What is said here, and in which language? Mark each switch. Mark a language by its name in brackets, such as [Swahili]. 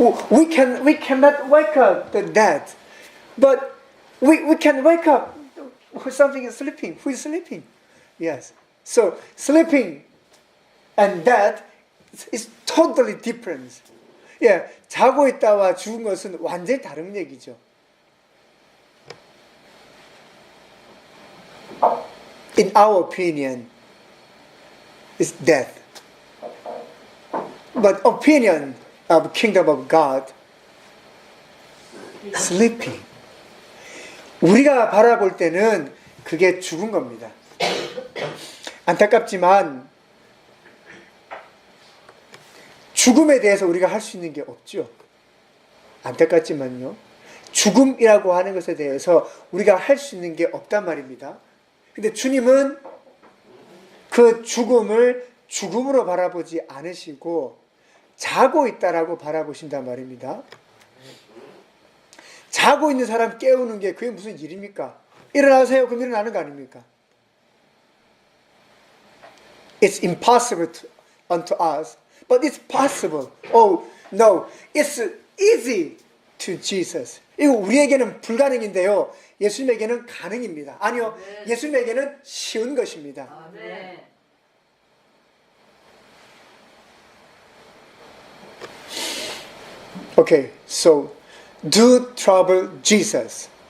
[English] we cannot wake up the dead, but we can wake up something is sleeping. Who is sleeping? Yes. So sleeping and dead is totally different. [Korean] 예, 자고 있다와 죽은 것은 완전히 다른 얘기죠. [English] In our opinion, it's death. But opinion of kingdom of God, sleeping. [Korean] 우리가 바라볼 때는 그게 죽은 겁니다. 안타깝지만 죽음에 대해서 우리가 할 수 있는 게 없죠. 안타깝지만요, 죽음이라고 하는 것에 대해서 우리가 할 수 있는 게 없단 말입니다. 근데 주님은 그 죽음을 죽음으로 바라보지 않으시고 자고 있다라고 바라보신단 말입니다. 자고 있는 사람 깨우는 게 그게 무슨 일입니까? 일어나세요. 그럼 일어나는 거 아닙니까? [English] It's impossible unto us, but it's possible. Oh, no, it's easy to Jesus. [Korean] 이거 우리에게는 불가능인데요, 예수님에게는 가능입니다. 아니요, 예수님에게는 쉬운 것입니다. 아멘. [English] Okay, so do trouble Jesus.